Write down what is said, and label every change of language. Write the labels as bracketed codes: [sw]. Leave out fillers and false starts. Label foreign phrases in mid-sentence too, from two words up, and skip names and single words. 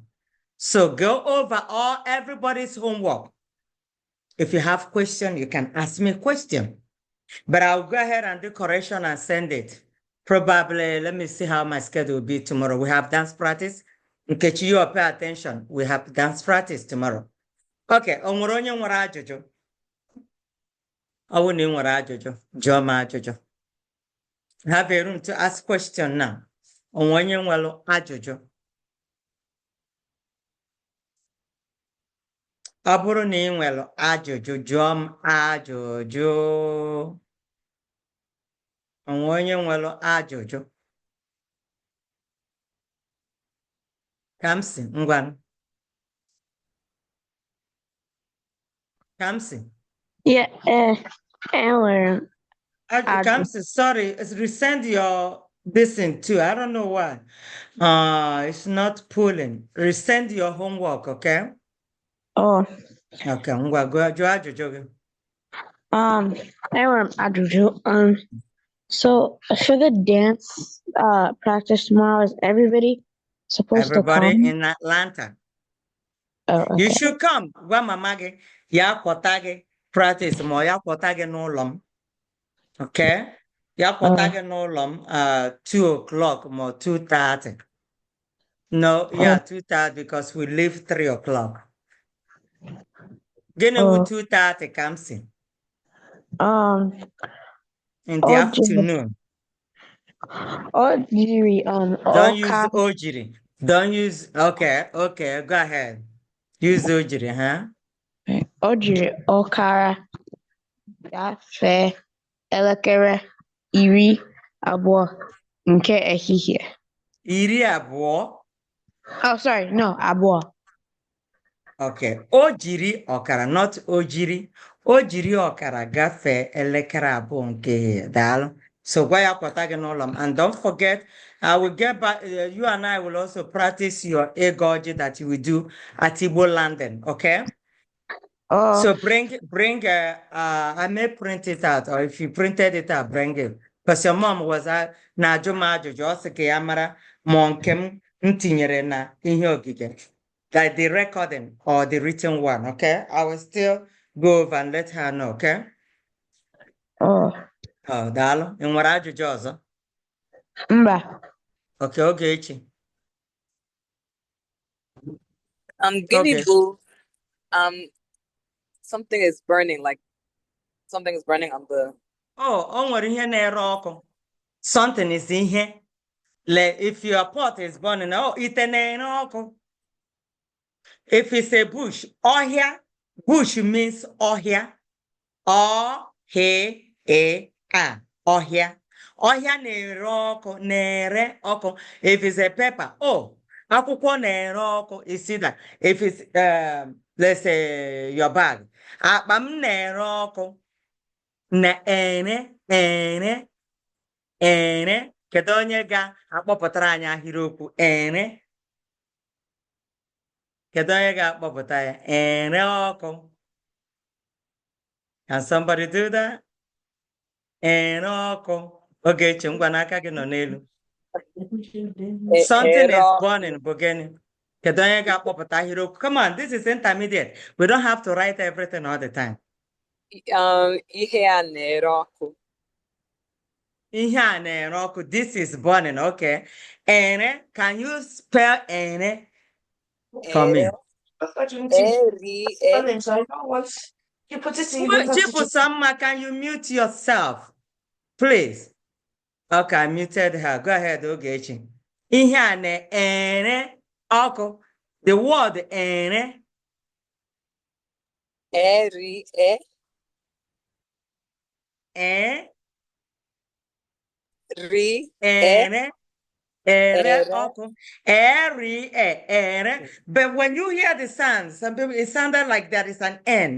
[en] So go over everybody's homework. If you have question, you can ask me a question. But I'll go ahead and do correction and send it. Probably, let me see how my schedule will be tomorrow. We have dance practice. In case you pay attention, we have dance practice tomorrow. [ig] Okay, o nwere onye nwere ajụjụ? Ọ bụrụ na ị nwere ajụjụ, jụọ m ajụjụ. [en] Have a room to ask question now. [ig] O nwere onye nwere ajụjụ? Ọ bụrụ na ị nwere ajụjụ, jụọ m ajụjụ. O nwere onye nwere ajụjụ? Kamsi, ngwanụ. Kamsi. Yeah, enwere m Kamsi, [en] sorry, resend your thing too. I don't know why. It's not pulling. Resend your homework, okay? oh [ig] Okay, ngwa go jụọ ajụjụ gị. enwere m ajụjụ. [en] So for the dance practice tomorrow, is everybody supposed Everybody to come? in Atlanta. Oh, okay. You should come. [ig] Gwa mama gị, ya kwọta gị practice ma ya kwọta gị n'ụlọ m. [en] Okay? [ig] Ya kwọta gị n'ụlọ m 2 o'clock ma 2:30. [en] No, yeah, 2:30 because we leave 3 o'clock. [ig] Gịnị wu 2:30 Kamsi? [en] In the afternoon. [ig] Ojiri [en] Don't use ojiri. Don't use, okay, go ahead. Use ojiri, huh? [ig] Ojiri ọkara gafee elekere iri abụọ nke ehihie. Iri abụọ? [en] Oh, sorry, no, abụọ. [ig] Okay, ojiri ọkara, not ojiri. Ojiri ọkara gafee elekere abụọ nke ehihie. Daalụ. So gwa ya kwọta gị n'ụlọ m. [en] And don't forget, I will get back, you and I will also practice your egoji that you will do at Igbo landing, okay? So bring, I may print it out, or if you printed it out, bring it. Because your mom was [ig] na ajụma ajụjụ, ọ sị ka ya mara ma nke m tinyere na ihe ogige. [en] Like the recording or the written one, okay? I will still go over and let her know, okay? [ig] Daalụ. Ị nwere ajụjụ ọzọ? Mba. [en] Okay, Ogechi. Guinea Okay. boo, something is burning, like something is burning on the. [ig] Oh, o nwere ihe na-ere ọkụ. [en] Something is ihe. Like if your pot is burning, [ig] oh, ite na-ere ọkụ. [en] If it's a bush, ọhịa, bush means ọhịa. [ig] Ọhịa. Ọhịa. Ọhịa na-ere ọkụ, na-ere ọkụ. [en] If it's a pepper, [ig] oh, akwụkwọ na-ere ọkụ. [en] You see that? If it's, let's say, your bag. [ig] Akpa m na-ere ọkụ. Na-ere, ere. Kedu onye ga-akpọpụtara anyị ahịrịokwu ere? Kedu onye ga-akpọpụta ya? Ere ọkụ. [en] Can somebody do that? [ig] Ere ọkụ. Ogechi, ngwa n'aka gị nọ n'elu. [en] Something is [ig] Ero, [en] burning, [ig] bụ gịnị? Kedu onye ga-akpọpụta ahịrịokwu? [en] Come on, this is intermediate. We don't have to write everything all the time. [ig] ihe a na-ere ọkụ. Ihe a na-ere ọkụ. [en] This is burning, okay. Ere, can you spell ere for me? [ig] Ere, E-R-E. [en] Chipusama, can you mute yourself, please? Okay, I muted her. Go ahead, [ig] Ogechi. Ihe a na-ere ọkụ. [en] The word ere. [ig] E-R-E. E. Ri. Ere. Ere Ere. ọkụ. Ere. Ere. [en] But when you hear the sound, some people, it sounded like there is an N.